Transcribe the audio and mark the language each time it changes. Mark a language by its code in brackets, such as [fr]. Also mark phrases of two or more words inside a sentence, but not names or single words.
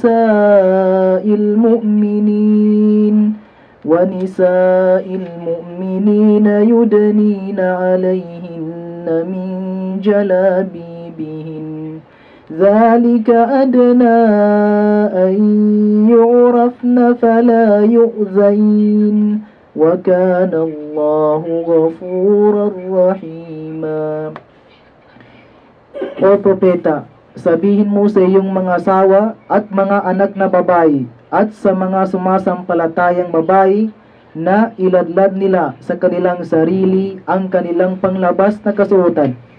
[ar] ونساء المؤمنين ونساء المؤمنين يدنين عليهن من جلابيبهن ذلك أدنى أن يعرفن فلا يؤذين وكان الله غفورا رحيما. [tl] O propeta, sabihin mo sa iyong mga asawa at mga anak na babae at sa mga sumasampalatayang babae na iladlad nila sa kanilang sarili ang kanilang panglabas na kasuotan.